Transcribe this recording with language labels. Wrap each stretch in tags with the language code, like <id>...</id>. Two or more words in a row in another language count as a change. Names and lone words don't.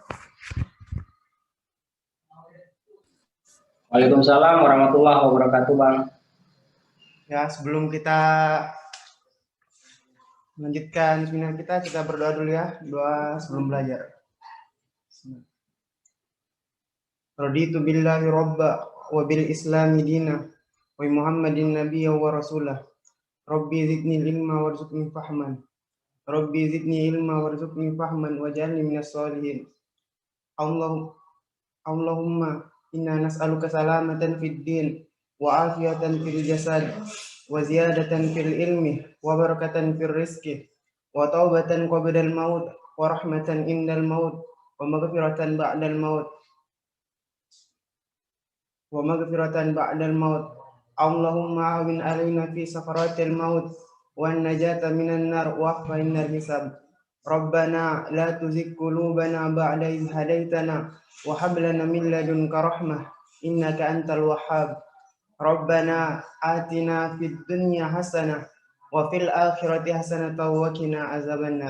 <ar>وعليكم السلام ورحمة الله وبركاته,</ar> <id>Bang. Ya, sebelum kita melanjutkan seminar kita berdoa dulu ya, doa sebelum belajar.</id> <ar>رضيت بالله ربا وبالإسلام دينا وبمحمد نبيا ورسولا. رب زدني علما وارزقني فهما. رب زدني علما وارزقني فهما واجعلني من الصالحين. اللهم إنا نسألك سلامة في الدين وعافية في الجسد وزيادة في العلم وبركة في الرزق وتوبة قبل الموت ورحمة عند الموت ومغفرة بعد الموت اللهم أعنا على سكرات الموت والنجاة من النار والعفو عند الحساب. ربنا لا تزغ قلوبنا بعد إذ هديتنا وهب لنا من لدنك رحمة إنك أنت الوهاب. ربنا آتنا في الدنيا حسنة وفي الآخرة حسنة وقنا عذاب النار.</ar>